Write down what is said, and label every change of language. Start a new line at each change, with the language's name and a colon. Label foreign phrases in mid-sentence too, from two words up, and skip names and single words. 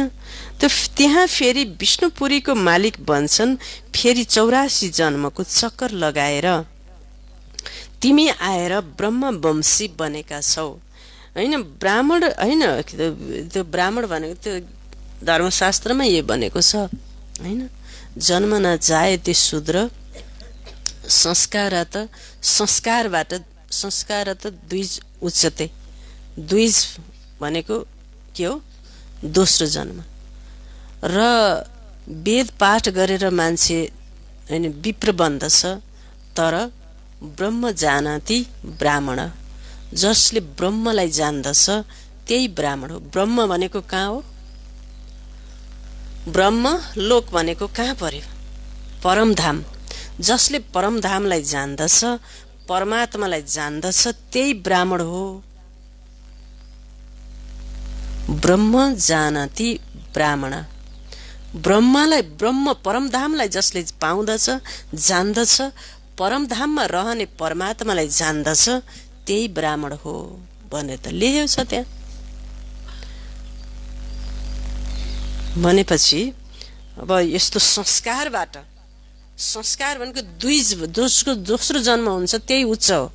Nepali: त त्यहाँ फेरि विष्णुपुरीको मालिक बन्छन्। फेरि 84 जन्मको चक्कर लगाएर तिमी आएर ब्रह्मवंशी बनेका छौ होइन। ब्राह्मण होइन, त्यो ब्राह्मण भनेको त्यो धर्मशास्त्रमा यो भनेको छ होइन।
Sanskrit: जन्म न जायते शूद्र संस्कारबाट द्विज उच्चते।
Nepali: द्विज भनेको के हो? दोस्रो जन्म। र वेद पाठ गरेर मान्छे हैन विप्र बन्दछ, तर
Sanskrit: ब्रह्म जानाति ब्राह्मण।
Nepali: जसले ब्रह्मलाई जान्दछ त्यही ब्राह्मण हो। ब्रह्म भनेको कहाँ हो? ब्रह्म लोक भनेको कहाँ पर्यो? परमधाम। जसले परमधामलाई जान्दछ, परमात्मालाई जान्दछ, त्यही ब्राह्मण हो।
Sanskrit: ब्रह्म जानाति ब्राह्मण।
Nepali: ब्रह्मलाई, ब्रह्म परमधामलाई जसले पाउँदछ, जान्दछ, परमधाममा रहने परमात्मालाई जान्दछ, त्यही ब्राह्मण हो भनेर त लेखेको छ त्यहाँ। भनेपछि अब यस्तो संस्कारबाट, संस्कार भनेको दोस्रो जन्म हुन्छ, त्यही उच्च हो।